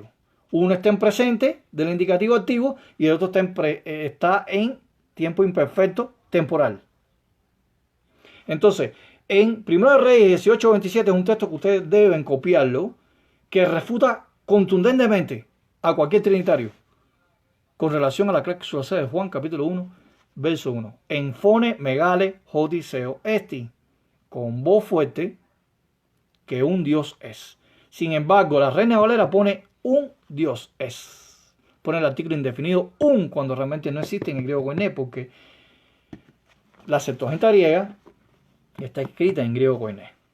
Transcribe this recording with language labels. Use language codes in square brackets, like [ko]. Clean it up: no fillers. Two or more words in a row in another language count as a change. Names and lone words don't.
[es] Uno está en presente del indicativo activo y el otro está en tiempo imperfecto temporal. Entonces, en Primero de Reyes 18:27 es un texto que ustedes deben copiarlo, que refuta contundentemente a cualquier trinitario con relación a la cláusula C de Juan capítulo 1, verso 1. [el] ἐν φωνῇ μεγάλῃ ὅτι θεός ἐστιν. [es] Con voz fuerte, que un Dios es. Sin embargo, la Reina Valera pone un Dios es. Pone el artículo indefinido un cuando realmente no existe en el griego koiné, porque la Septuaginta griega está escrita en griego koiné.